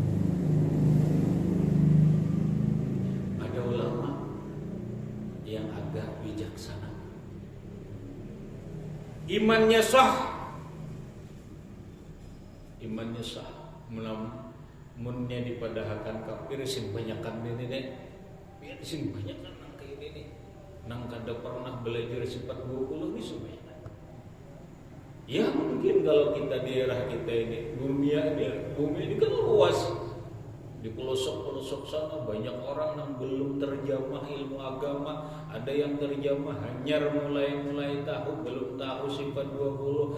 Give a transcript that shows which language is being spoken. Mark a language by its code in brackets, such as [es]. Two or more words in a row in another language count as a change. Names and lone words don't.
[id] Ada ulama yang agak bijaksana. Imannya sah. [bjn] Munnya dipadahkan kafir sing banyakan ini deh. Biar sing banyakan nang kayak ini. Nang kada pernah belajar sifat 20 ini semuanya. [id] Ya mungkin kalau kita di daerah kita ini bumi ini kan luas. Di pelosok-pelosok sana banyak orang yang belum terjamah ilmu agama. Ada yang terjamah hanyar mulai tahu, belum tahu sifat 20.